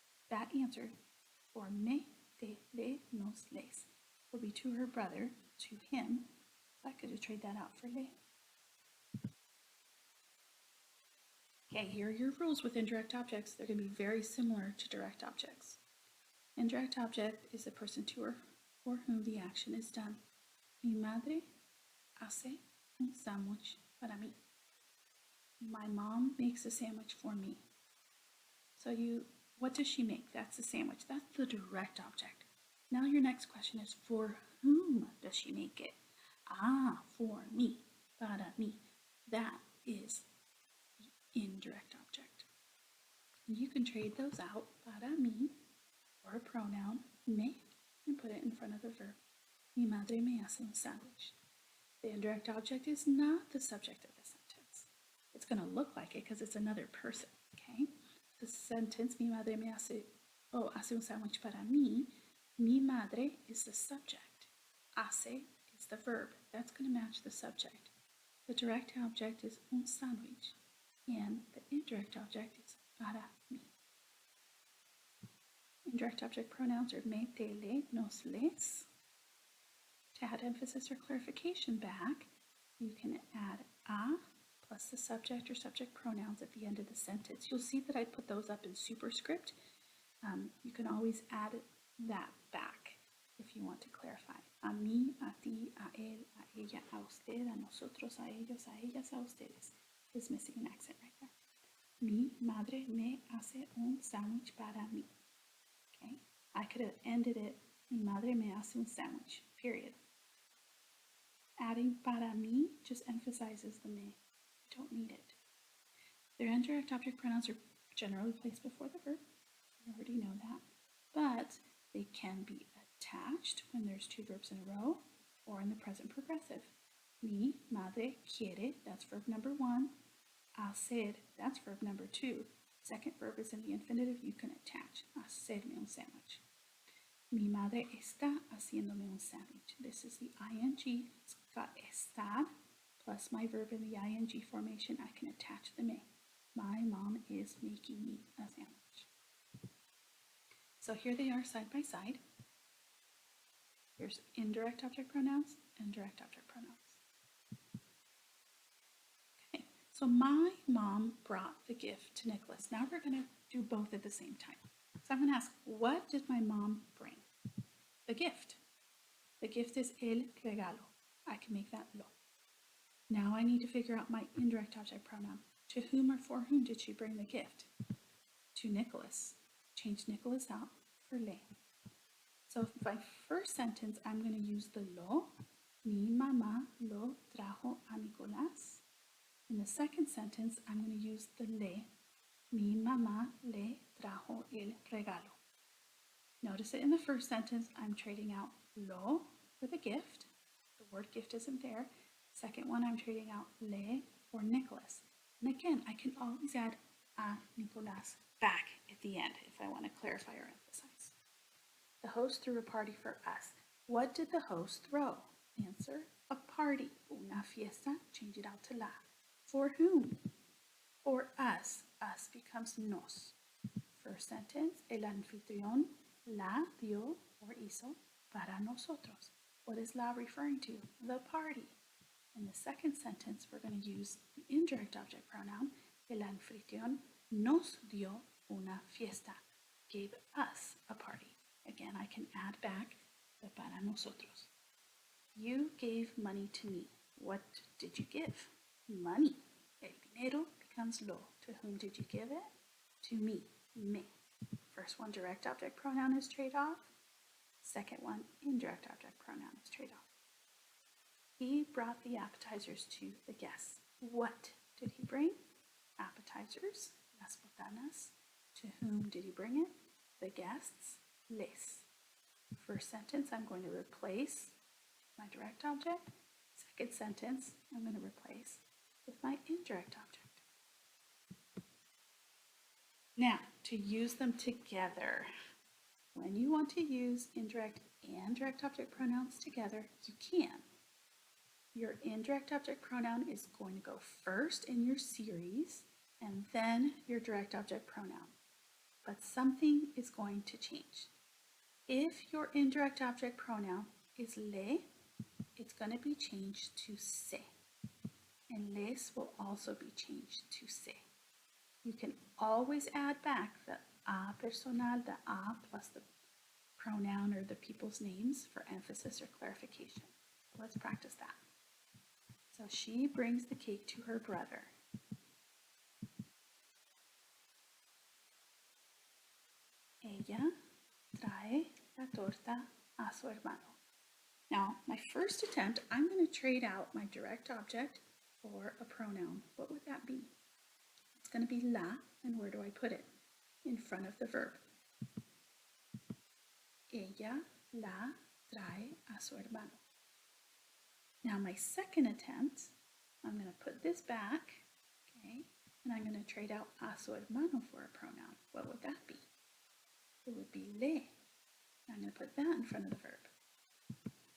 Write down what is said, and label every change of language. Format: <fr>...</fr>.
<en>That answer for me, te, le, nos, les will be to her brother, to him. So I could have traded that out for le. Okay, here are your rules with indirect objects. They're going to be very similar to direct objects. Indirect object is the person to or for whom the action is done.</en> <es>Mi madre hace un sándwich para mí.</es> <en>My mom makes a sandwich for me. So what does she make? That's the sandwich. That's the direct object. Now your next question is, for whom does she make it? Ah, for me,</en> <es>para mí.</es> <en>That is the indirect object. You can trade those out,</en> <es>para mí,</es> <en>or a pronoun, me, and put it in front of the verb.</en> <es>Mi madre me hace un sándwich.</es> <en>The indirect object is not the subject of the sentence. It's going to look like it because it's another person, okay? The sentence,</en> <es>mi madre me hace, hace un sándwich para mí.</es> <en>Mi madre is the subject. Hace is the verb. That's going to match the subject. The direct object is</en> <es>un sándwich,</es> <en>and the indirect object is</en> <es>para mí.</es> <en>Indirect object pronouns are me, te, le, nos, les. To add emphasis or clarification back, you can add a plus the subject or subject pronouns at the end of the sentence. You'll see that I put those up in superscript. You can always add that back if you want to clarify.</en> <es>A mí, a ti, a él, a ella, a usted, a nosotros, a ellos, a ellas, a ustedes.</es> <en>Is missing an accent right there.</en> <es>Mi madre me hace un sándwich para mí.</es> <en>Okay, I could have ended it,</en> <es>mi madre me hace un sándwich,</es> <en>period. Adding</en> <es>para mí</es> <en>just emphasizes the me. You don't need it. Their indirect object pronouns are generally placed before the verb. You already know that. But they can be attached when there's two verbs in a row or in the present progressive.</en> <es>Mi madre quiere,</es> <en>that's verb number 1. Hacer, that's verb number 2. Second verb is in the infinitive, you can attach.</en> <es>Hacerme un sándwich. Mi madre está haciéndome un sándwich.</es> <en>This is the ing. It's got estar plus my verb in the ing formation. I can attach the me. My mom is making me a sandwich. So here they are side by side. Here's indirect object pronouns and direct object pronouns. Okay, so my mom brought the gift to Nicholas. Now we're going to do both at the same time. So I'm going to ask, what did my mom bring? The gift. The gift is</en> <es>el regalo.</es> <en>I can make that lo. Now I need to figure out my indirect object pronoun. To whom or for whom did she bring the gift? To Nicholas. Change Nicholas out for le. So my first sentence, I'm going to use the lo.</en> <es>Mi mamá lo trajo a Nicolás.</es> <en>In the second sentence, I'm going to use the le.</en> <es>Mi mamá le trajo el regalo.</es> <en>Notice that in the first sentence, I'm trading out lo for the gift. The word gift isn't there. Second one, I'm trading out le for Nicholas. And again, I can always add a Nicolás back at the end if I want to clarify or emphasize. The host threw a party for us. What did the host throw? Answer, a party.</en> <es>Una fiesta,</es> <en>change it out to la. For whom? For us. Us becomes nos. First sentence,</en> <es>el anfitrión la dio</es> <en>or</en> <es>hizo para nosotros.</es> <en>What is la referring to? The party. In the second sentence, we're going to use the indirect object pronoun.</en> <es>El anfitrión nos dio una fiesta.</es> <en>Gave us a party. Again, I can add back the</en> <es>para nosotros.</es> <en>You gave money to me. What did you give? Money.</en> <es>El dinero</es> <en>becomes lo. To whom did you give it? To me. Me. First one, direct object pronoun is trade off. Second one, indirect object pronoun is trade off. He brought the appetizers to the guests. What did he bring? Appetizers,</en> <es>las botanas.</es> <en>To whom did he bring it? The guests, les. First sentence, I'm going to replace my direct object. Second sentence, I'm going to replace with my indirect object. Now, to use them together. When you want to use indirect and direct object pronouns together, you can. Your indirect object pronoun is going to go first in your series and then your direct object pronoun. But something is going to change. If your indirect object pronoun is le, it's going to be changed to se. And les will also be changed to se. You can always add back the a personal, the a plus the pronoun or the people's names for emphasis or clarification. Let's practice that. So she brings the cake to her brother.</en> <es>Ella trae la torta a su hermano.</es> <en>Now, my first attempt, I'm going to trade out my direct object for a pronoun. What would that be? It's going to be la, and where do I put it? In front of the verb.</en> <es>Ella la trae a su hermano.</es> <en>Now my second attempt, I'm going to put this back, okay, and I'm going to trade out</en> <es>a su hermano</es> <en>for a pronoun. What would that be? It would be le. I'm going to put that in front of the verb.</en>